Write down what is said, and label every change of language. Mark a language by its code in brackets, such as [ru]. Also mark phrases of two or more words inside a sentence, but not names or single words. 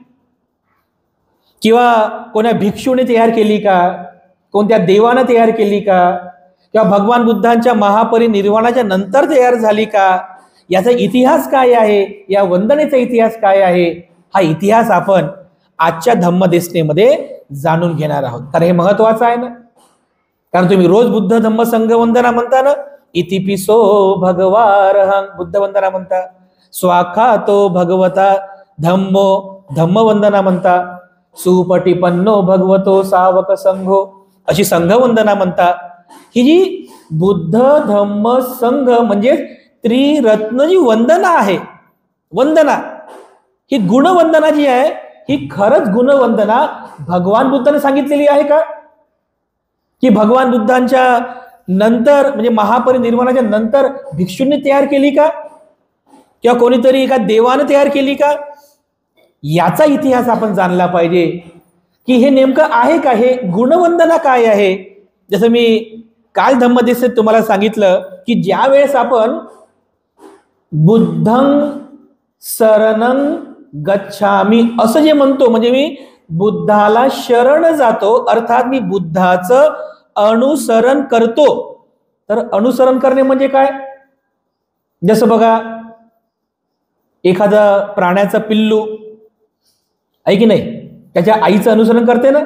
[mr] किंवा कोणा भिक्षूने तयार केली का, कोणत्या देवानं तयार केली का, किंवा भगवान बुद्धांच्या महापरिनिर्वाणाच्या नंतर तयार झाली का, याचा इतिहास काय आहे, या वंदनेचा इतिहास काय आहे, हा इतिहास आपण आजच्या धम्मदेशनेमध्ये जाणून घेणार आहोत. तर हे महत्वाचं आहे ना, कारण तुम्ही रोज बुद्ध धम्म संघ वंदना म्हणता ना, [pi] इतिपिसो भगवारहं [mr] बुद्ध वंदना म्हणता, [pi] स्वाखातो भगवता धम्मो [mr] धम्म वंदना म्हणता, [pi] सुपटिपन्नो भगवतो सावक संघो [mr] अशी संघ वंदना म्हणता. ही जी बुद्ध धम्म संघ म्हणजे त्रिरत्न जी वंदना आहे, वंदना ही गुणवंदना जी आहे, ही खरंच गुणवंदना भगवान बुद्धाने सांगितलेली आहे का, की भगवान बुद्धांच्या नंतर म्हणजे महापरिनिर्वाणाच्या नंतर भिक्षूंनी तयार केली का, किंवा कोणीतरी एका देवाने तयार केली का, याचा इतिहास आपण जाणला पाहिजे की हे नेमकं आहे का, हे गुणवंदना काय आहे. जसं मी काल धम्मदेशेत तुम्हाला सांगितलं की ज्या वेळेस आपण [pi] बुद्धं शरणं गच्छामी [mr] असं जे म्हणतो, म्हणजे मी बुद्धाला शरण जातो, अर्थात मी बुद्धाचं अनुसरण करतो. तर अनुसरण करणे म्हणजे काय, जसं बघा एखादा प्राण्याचं पिल्लू आहे की नाही, त्याच्या आईचं अनुसरण करते ना.